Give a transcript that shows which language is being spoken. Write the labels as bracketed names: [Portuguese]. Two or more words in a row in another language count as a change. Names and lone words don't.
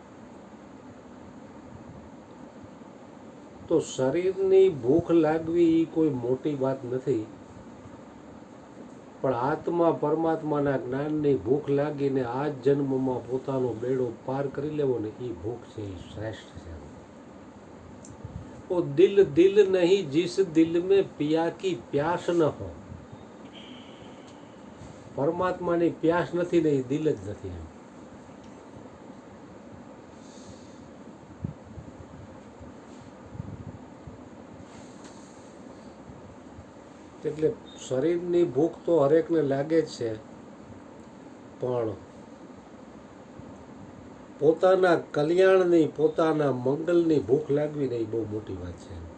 [Gujarati] તો શરીરની ભૂખ લાગવી એ કોઈ મોટી વાત નથી, પણ આત્મા પરમાત્માના જ્ઞાનની ભૂખ લાગીને આ જ જન્મમાં પોતાનો બેડો પાર કરી લેવો ને, એ ભૂખ છે, એ શ્રેષ્ઠ છે. [Hindi] ओ दिल दिल नहीं जिस दिल में पिया की प्यास न हो. [Gujarati] પરમાત્માની પ્યાસ નથી ને એ દિલ જ નથી. એટલે શરીરની ભૂખ તો હરેકને લાગે જ છે, પણ પોતાના કલ્યાણની, પોતાના મંગલની ભૂખ લાગવી ને એ બહુ મોટી વાત છે.